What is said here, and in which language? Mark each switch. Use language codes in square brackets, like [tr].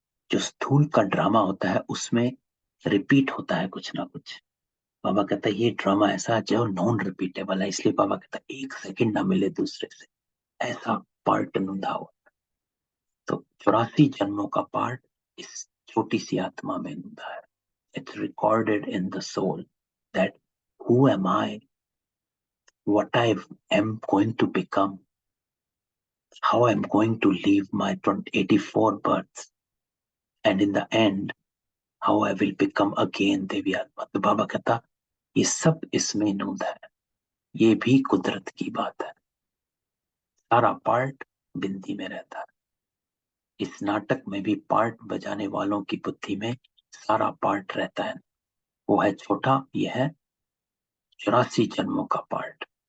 [hi] जो स्थूल का ड्रामा होता है उसमें रिपीट होता है कुछ ना कुछ। बाबा कहता है ये ड्रामा ऐसा है जो नॉन रिपीटेबल है, इसलिए बाबा कहता है एक सेकंड ना मिले दूसरे से, ऐसा पार्ट नुंधा हुआ। तो 84 जन्मों का पार्ट इस छोटी सी आत्मा में नुंधा है। [en] It's recorded in the soul that who am I, what I am going to become, how I'm going to live my 84 births, and in the end, how I will become again देवी आत्मा। [hi] तो बाबा कहता ये सब इसमें नूद है, ये भी कुदरत की बात है। सारा पार्ट बिंदी में रहता है। इस नाटक में भी पार्ट बजाने वालों की बुद्धि में सारा पार्ट रहता है। वो है छोटा, ये है 84 जन्मों का पार्ट।